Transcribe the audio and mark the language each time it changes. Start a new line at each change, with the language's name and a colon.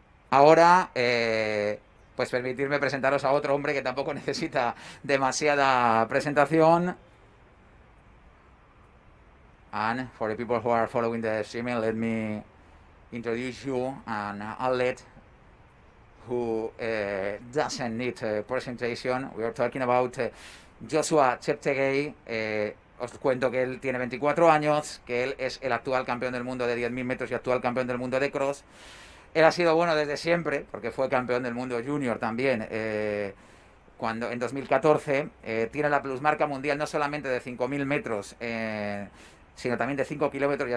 Spanish: Ahora, pues permitirme presentaros a otro hombre que tampoco necesita demasiada presentación.
English: And for the people who are following the streaming, let me introduce you an athlete who doesn't need a presentation. We are talking about Joshua Cheptegei.
Spanish: Os cuento que él tiene 24 años, que él es el actual campeón del mundo de 10.000 metros y actual campeón del mundo de cross. Él ha sido bueno desde siempre, porque fue campeón del mundo junior también, cuando en 2014 tiene la plusmarca mundial no solamente de 5.000 metros, sino también de 5 kilómetros.